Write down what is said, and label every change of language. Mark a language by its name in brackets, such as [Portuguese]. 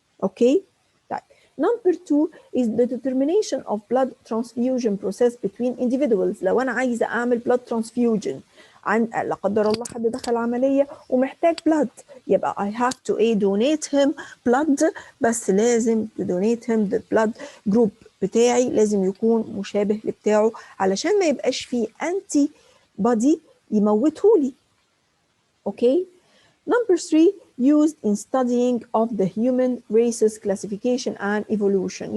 [Arabic] اوكي طيب [English] number two is the determination of blood transfusion process between individuals. [Arabic] لو انا عايزه اعمل blood transfusion عن لا قدر الله حد دخل عمليه ومحتاج blood يبقى [English] I have to donate him blood [Arabic] بس لازم [English] to donate him the blood group [Arabic] بتاعي لازم يكون مشابه لبتاعه علشان ما يبقاش فيه انتي بودي يموتهولي. [English] Okay Number three used in studying of the human races classification and evolution.